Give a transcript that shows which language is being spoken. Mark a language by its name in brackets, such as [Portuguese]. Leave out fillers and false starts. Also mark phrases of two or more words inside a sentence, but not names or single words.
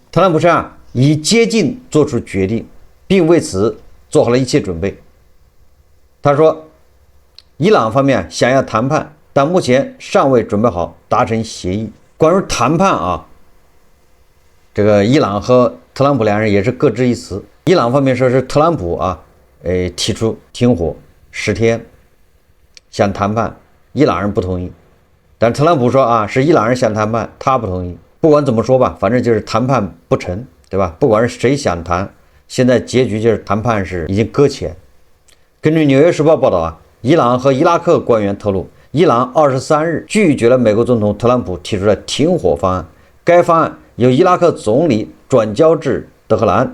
[Chinese] 特朗普是已接近做出決定，並為此做好了一切準備。他說，伊朗方面想要談判，但目前尚未準備好達成協議。關於談判這個伊朗和特朗普兩人也是各執一詞。伊朗方面說是特朗普提出停火10天，想談判，伊朗人不同意。但特朗普說是伊朗人想談判，他不同意。不管怎麼說吧，反正就是谈判不成，对吧？不管是誰想談，現在結局就是談判是已經擱淺。根據《紐約時報》報道伊朗和伊拉克官員透露，伊朗23日拒絕了美國總統特朗普提出的停火方案。該方案由伊拉克總理轉交至德黑蘭。